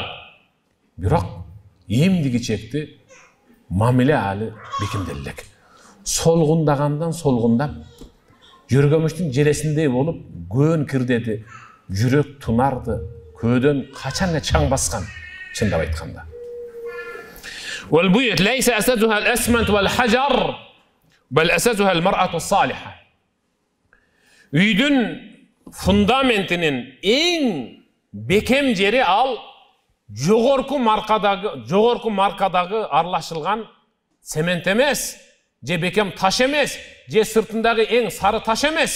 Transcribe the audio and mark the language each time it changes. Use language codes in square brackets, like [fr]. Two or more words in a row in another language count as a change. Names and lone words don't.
[ky] Бирок эмдиги чекти мамиле али бекемделек. Солгундагандан солгундап, жүргөмүштүн желесиндей болуп, көөн кирдеди, жүрөк тунарды, көөдөн качан эле чаң баскан, чындап айтканда. [ar] والبيوت ليس أساسها الأسمنت والحجر بل أساسها المرأة الصالحة. [ky] Үйдүн фундаментинин эң бекем жери ал жогорку маркадагы аралашылган цемент эмес, же бекем таш эмес, же сыртындагы эң сары таш эмес.